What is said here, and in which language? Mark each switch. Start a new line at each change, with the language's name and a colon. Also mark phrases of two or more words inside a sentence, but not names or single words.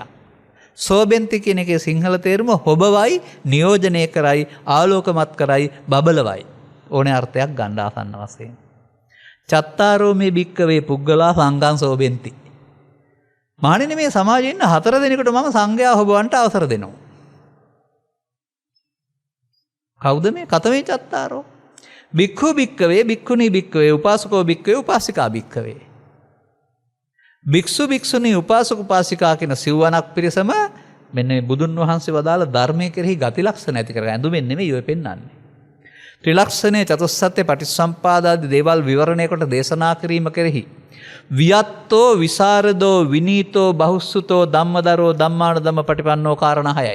Sinhala: සෝබෙන්ති කියන එකේ සිංහල තේරුම හොබවයි, නියෝජනය කරයි, ආලෝකමත් කරයි, බබලවයි. ඕනේ අර්ථයක් ගන්න ආසන්න වශයෙන්.
Pali: චත්තාරෝ මේ භික්කවේ පුග්ගලා සංඝං සෝබෙන්ති.
Sinhala: මහණෙනි මේ සමාජයේ ඉන්න 4 දෙනෙකුට මම සංඝයා හොබවන්න අවසර දෙනවා. කවුද මේ?
Pali: කතමේ චත්තාරෝ. භික්ඛු භික්කවේ, භික්ඛුනී භික්කවේ, උපාසකෝ භික්කවේ, උපාසිකා භික්කවේ.
Sinhala: භික්ෂු භික්ෂුණී උපාසක උපාසිකා කියන සිව්වණක් පිරිසම මෙන්න මේ බුදුන් වහන්සේ වදාළ ධර්මයේ කෙරෙහි ගති ලක්ෂණ ඇති කරගන්න. ඇඳුමෙන් නෙමෙයි ඔය පෙන්වන්නේ. ත්‍රිලක්ෂණේ චතුස්සත්‍ය පටිච්චසම්පාදාදී දේවල් විවරණය කොට දේශනා කිරීම කෙරෙහි
Pali: වියත්තෝ විසරදෝ විනීතෝ බහුසුතෝ ධම්මදරෝ ධම්මාන ධම්ම පටිපන්නෝ
Sinhala: කාරණා 6යි.